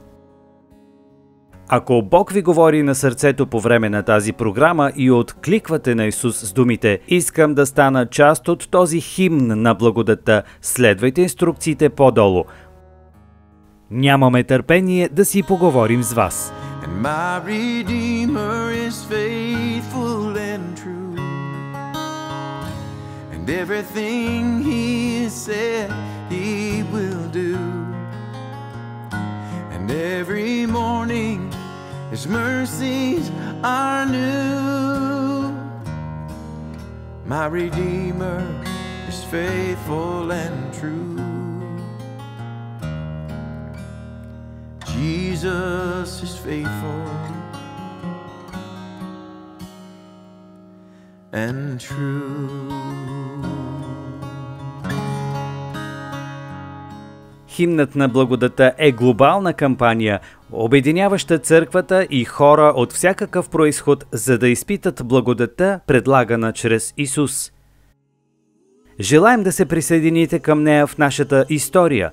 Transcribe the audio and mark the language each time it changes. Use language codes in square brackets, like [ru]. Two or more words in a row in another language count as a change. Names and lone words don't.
[bg] Ако Бог ви говори на сърцето по време на тази програма и откликвате на Исус с думите: искам да стана част от този химн на благодата, следвайте инструкциите по-долу. Нямаме търпение да си поговорим с вас. [en] And my Redeemer is faithful and true, and everything He has said He will do, and every morning His mercies are new. My Redeemer is faithful and true. Jesus is faithful and true. [bg] Химнът на благодата е глобална кампания, обединяваща църквата и хора от всякакъв произход, за да изпитат благодата, предлагана чрез Исус. Желаем да се присъедините към нея в нашата история.